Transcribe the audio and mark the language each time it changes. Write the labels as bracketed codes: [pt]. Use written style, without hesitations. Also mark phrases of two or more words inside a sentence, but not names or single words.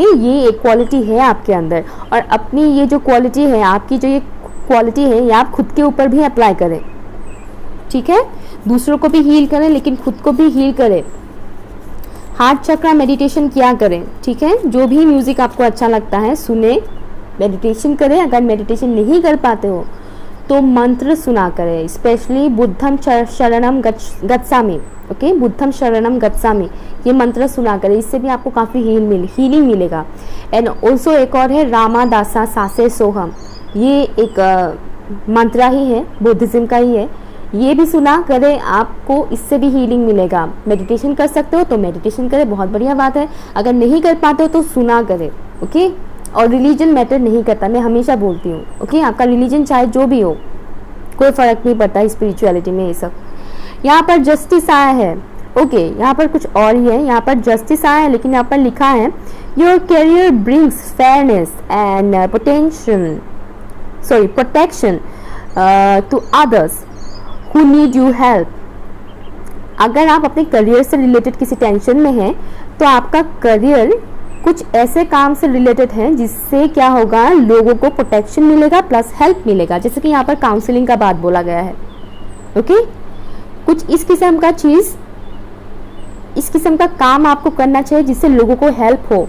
[hi] ये एक क्वालिटी है आपके अंदर, और अपनी ये जो क्वालिटी है, आपकी जो ये क्वालिटी है, ये आप खुद के ऊपर भी अप्लाई करें, ठीक है। दूसरों को भी हील करें, लेकिन खुद को भी हील करें। हार्ट चक्र मेडिटेशन किया करें, ठीक है। जो भी म्यूज़िक आपको अच्छा लगता है सुने, मेडिटेशन करें। अगर मेडिटेशन नहीं कर पाते हो तो मंत्र सुना करें, स्पेशली बुद्धम शरणम गच्छामि, ओके। [pi] बुद्धम शरणम गच्छामि, [hi] ये मंत्र सुना करें, इससे भी आपको काफ़ी हीलिंग मिलेगा। [en] and also [hi] एक और है रामादासा सासे सोहम, ये एक मंत्र ही है, बुद्धिज़्म का ही है, ये भी सुना करें, आपको इससे भी हीलिंग मिलेगा। मेडिटेशन कर सकते हो तो मेडिटेशन करें, बहुत बढ़िया बात है। अगर नहीं कर पाते हो तो सुना करें, ओके। और रिलीजन मैटर नहीं करता, मैं हमेशा बोलती हूँ, ओके। आपका रिलीजन चाहे जो भी हो, कोई फ़र्क नहीं पड़ता स्पिरिचुअलिटी में ये सब। यहाँ पर जस्टिस आया है, ओके यहाँ पर कुछ और ही है, यहाँ पर जस्टिस आया है लेकिन यहाँ पर लिखा है [en] your career brings fairness and protection to others who need you help. [hi] अगर आप अपने करियर से रिलेटेड किसी टेंशन में हैं तो आपका करियर कुछ ऐसे काम से रिलेटेड है जिससे क्या होगा, लोगों को प्रोटेक्शन मिलेगा प्लस हेल्प मिलेगा। जैसे कि यहाँ पर काउंसलिंग का बात बोला गया है, ओके कुछ इस किस्म का चीज़, इस किस्म का काम आपको करना चाहिए जिससे लोगों को हेल्प हो।